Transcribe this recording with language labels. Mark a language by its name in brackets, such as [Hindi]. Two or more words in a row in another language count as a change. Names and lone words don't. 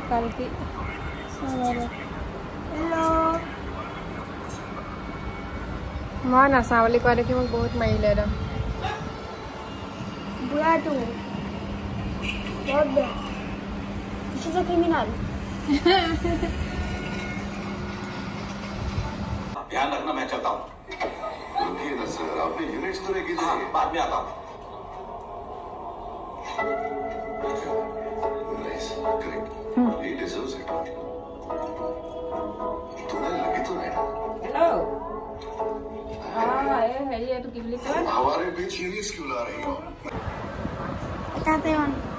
[Assamese] কালকি মই নাচাওঁ বুলি কোৱা দেখি মোক বহুত মাৰিলে একদম। বুঢ়াটো বহুত বেয়া, ক্রিমিনাল। [Hindi] ध्यान रखना, मैं चलता हूँ। रुकिए ना सर, अपने यूनिट्स तो लेके जाइए। बाद में आता हूँ। [English] Nice, correct. He deserves it. [Hindi] थोड़ा लगे तो नहीं। हेलो। ये तो किबली का। हमारे बीच यूनिट्स क्यों ला रही हो? बताते हैं।